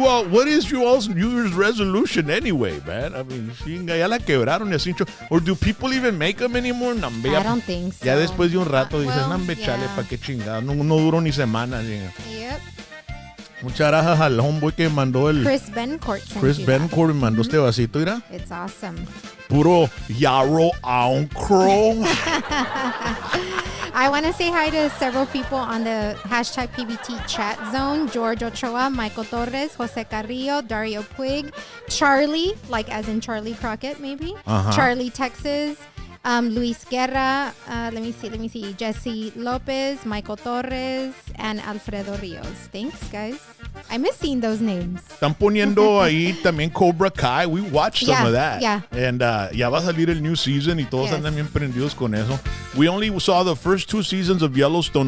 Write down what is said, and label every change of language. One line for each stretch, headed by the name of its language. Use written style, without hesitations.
English: What is your all's New Year's resolution anyway, man? I mean, chinga,
Spanish: ya la quebraron y así.
English: Or do people even make them anymore?
Spanish: Nambe,
English: I don't think so.
Spanish: Ya después de un rato dices,
English: well,
Spanish: nambe, chale,
English: yeah.
Spanish: ¿pa' qué chingada? No duró ni semanas.
English: Yep.
Spanish: Muchas gracias al homeboy que mandó el...
English: Chris Bencourt sent Chris you
Spanish: Bencourt me mandó este vasito, mira.
English: that. It's awesome.
Spanish: Puro yarro ancro.
English: I want to say hi to several people on the hashtag PBT chat zone. George Ochoa, Michael Torres, Jose Carrillo, Dario Puig, Charlie, like as in Charlie Crockett maybe, Charlie Texas, Luis Guerra, let me see, Jesse Lopez, Michael Torres, and Alfredo Rios. Thanks, guys. I miss seeing those names.
Spanish: Están poniendo ahí también Cobra Kai.
English: We watched some of that. Yeah.
Spanish: And ya va a salir el new season y todos
English: Yes.
Spanish: andan bien prendidos con eso.
English: We only saw the first 2 seasons of Yellowstone.